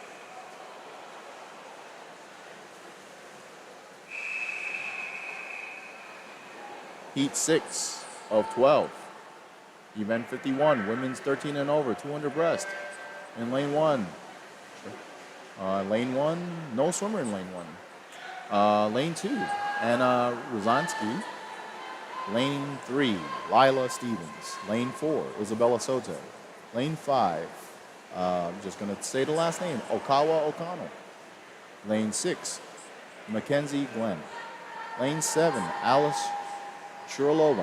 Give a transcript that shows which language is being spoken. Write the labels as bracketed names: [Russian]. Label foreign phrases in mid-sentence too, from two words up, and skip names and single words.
[English] Heat 6 of 12. Event 51, women's 13 and over, 200 breast. In lane 1. Lane 1, no swimmer in lane 1. Lane 2, Anna Rozansky. Lane 3, Lila Stevens. Lane 4, Isabella Soto. Lane 5, I'm just going to say the last name, Okawa O'Connell. Lane 6, Mackenzie Glenn. Lane 7, Alice Shurlova.